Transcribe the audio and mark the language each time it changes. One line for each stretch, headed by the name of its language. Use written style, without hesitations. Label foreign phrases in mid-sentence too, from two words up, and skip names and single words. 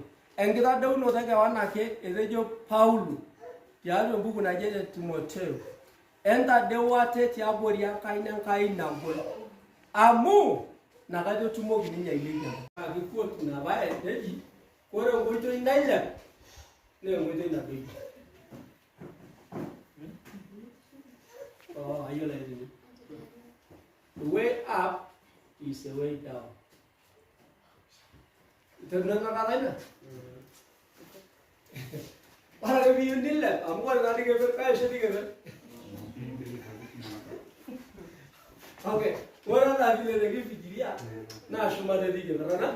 Masai: Enkitadeunoto ekewon ake etejo Paulo tiatua embuku naji ene Timoteo, entadeu ate tiabori enkaina Enkai nagol. Amu nakata etumoki ninye ailepia. Kikuot ina baye neji ore enkoitoi nailep naa enkoitoi nadoyio. Ayiolo aitini.
English: The way up is the way down.
Masai: Iterunot kata ina? Ore ake piyieu nilep, amu ore naa dikeper, kaisho dikeper. Okay, ore enaa
Swahili: vile nikifikiria
Masai: naa shumata etii keper, ana?